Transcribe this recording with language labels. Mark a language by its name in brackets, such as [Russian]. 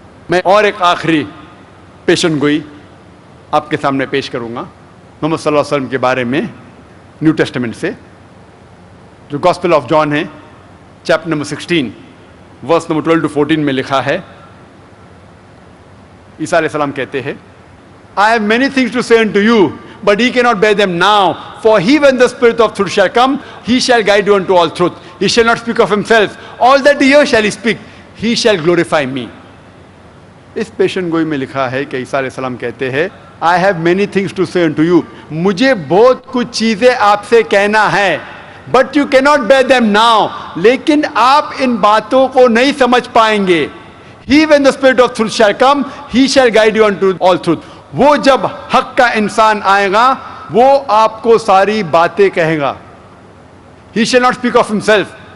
[Urdu] میں اور ایک آخری پیشن گوئی آپ کے سامنے پیش کروں گا محمد صلی اللہ علیہ وسلم کے بارے میں نیو ٹیسٹمنٹ سے، جو گاسپل آف جان ہے، chapter number 16 verse number 12 to 14 میں لکھا ہے۔ عیسیٰ علیہ السلام کہتے ہیں [English] I have many things to say unto you, but ye cannot bear them now. For he, when the Spirit of truth shall come, he shall guide you unto all truth. He shall not speak of himself. All that he hears shall he speak. He shall glorify me. [Urdu] اس پیشن گوئی میں لکھا ہے کہ عیسیٰ علیہ السلام کہتے ہیں [English] I have many things to say unto you. [Urdu] مجھے بہت کچھ چیزیں آپ سے کہنا ہے، [English] but you cannot bear them now. [Urdu] لیکن آپ ان باتوں کو نہیں سمجھ پائیں گے۔ [English] He, when the Spirit of truth shall come, he shall guide you unto all truth. [Urdu] وہ جب حق کا انسان آئے گا وہ آپ کو ساری باتیں کہے گا۔ [English] He shall not speak of himself.